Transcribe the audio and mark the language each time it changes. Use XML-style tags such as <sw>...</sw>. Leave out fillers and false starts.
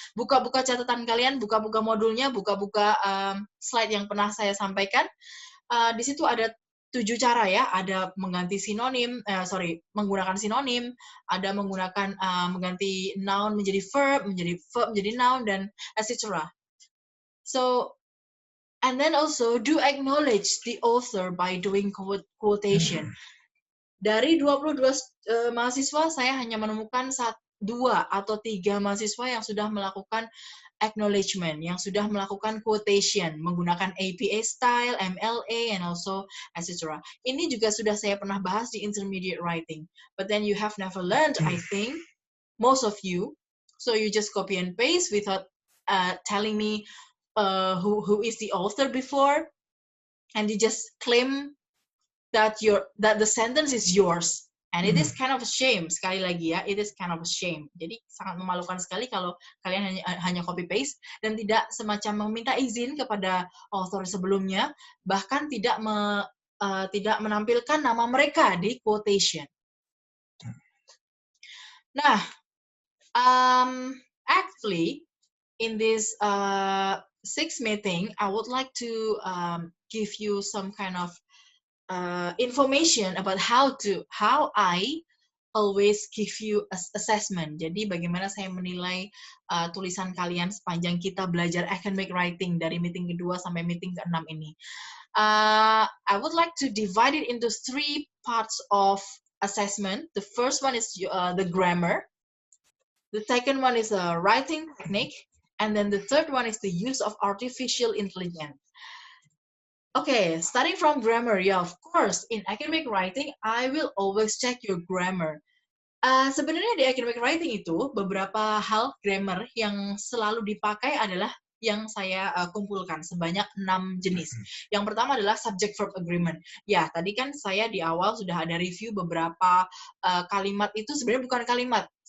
<id>Buka-buka catatan kalian, buka-buka modulnya, buka-buka slide yang pernah saya sampaikan. Di situ ada 7 cara ya, ada mengganti sinonim, menggunakan sinonim, ada menggunakan mengganti noun menjadi verb menjadi noun, dan etc.</id> <en>So, and then also do acknowledge the author by doing quotation.</en> <id>Dari 22 mahasiswa, saya hanya menemukan 2 atau 3 mahasiswa yang sudah melakukan acknowledgement, yang sudah melakukan quotation menggunakan APA style, MLA,</id> <en>and also etc.</en> <id>Ini juga sudah saya pernah bahas di intermediate writing.</id> <en>But then you have never learned, I think, most of you. So you just copy and paste without telling me who is the author before, and you just claim that the sentence is yours, and it is kind of a shame. Sekali lagi ya, it is kind of a shame.</en> <id>Jadi sangat memalukan sekali kalau kalian hanya copy paste dan tidak semacam meminta izin kepada author sebelumnya, bahkan tidak menampilkan nama mereka di quotation.</id> <en>Nah, actually in this 6th meeting, I would like to give you some kind of information about how I always give you assessment.</en> <id>Jadi bagaimana saya menilai tulisan kalian sepanjang kita belajar academic writing dari meeting kedua sampai meeting ke-6 ini.</id> <en>I would like to divide it into 3 parts of assessment. The first one is the grammar. The second one is a writing technique, and then the third one is the use of artificial intelligence. Okay, starting from grammar, yeah, of course, in academic writing, I will always check your grammar.</en> <id>Sebenarnya di academic writing itu, beberapa hal grammar yang selalu dipakai adalah yang saya kumpulkan, sebanyak 6 jenis. Yang pertama adalah subject-verb agreement. Ya, tadi kan saya di awal sudah ada review beberapa kalimat itu sebenarnya bukan kalimat.</id>